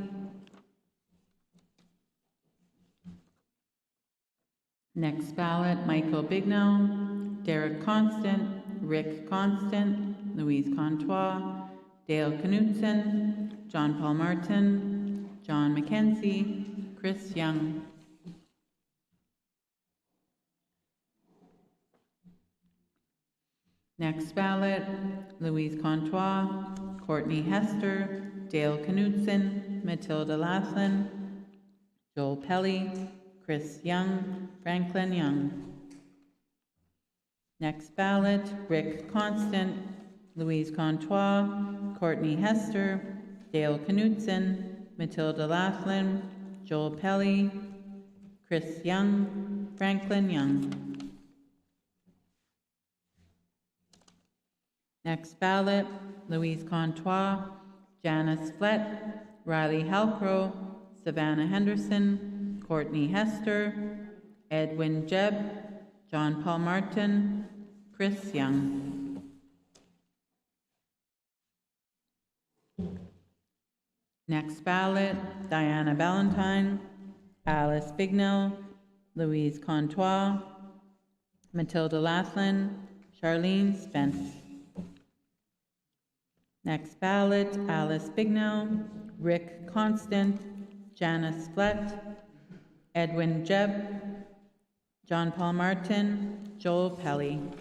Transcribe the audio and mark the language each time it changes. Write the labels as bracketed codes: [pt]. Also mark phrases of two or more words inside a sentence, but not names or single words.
[en] Next ballot, Michael Bignell, Derek Constant, Rick Constant, Louise Contois, Dale Knutson, John Paul Martin, John McKenzie, Chris Young. Next ballot, Louise Contois, Courtney Hester, Dale Knutson, Matilda Laughlin, Joel Pelly, Chris Young, Franklin Young. Next ballot, Rick Constant, Louise Contois, Courtney Hester, Dale Knutson, Matilda Laughlin, Joel Pelly, Chris Young, Franklin Young. Next ballot, Louise Contois, Janice Flett, Riley Halcrow, Savannah Henderson, Courtney Hester, Edwin Jebb, John Paul Martin, Chris Young. Next ballot, Diana Valentine, Alice Bignell, Louise Contois, Matilda Laughlin, Charlene Spence. Next ballot, Alice Bignell, Rick Constant, Janice Flett, Edwin Jebb, John Paul Martin, Joel Pelly.